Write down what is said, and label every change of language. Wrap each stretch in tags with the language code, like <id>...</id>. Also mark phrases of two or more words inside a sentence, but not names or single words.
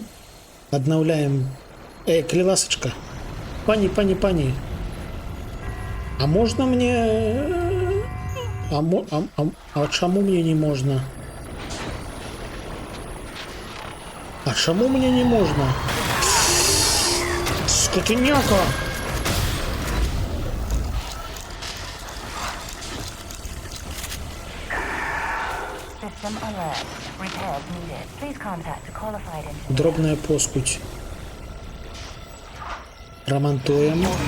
<be>Аднаўляем... калі ласачка. Пані. А можна мне... А чаму мне не можна? А чаму мне не можна? Скотыняка!</be> <en>System alert. Repairs needed. Please contact a qualified engineer.</en> <be>Дробная поскуть. Рамантуем.</be>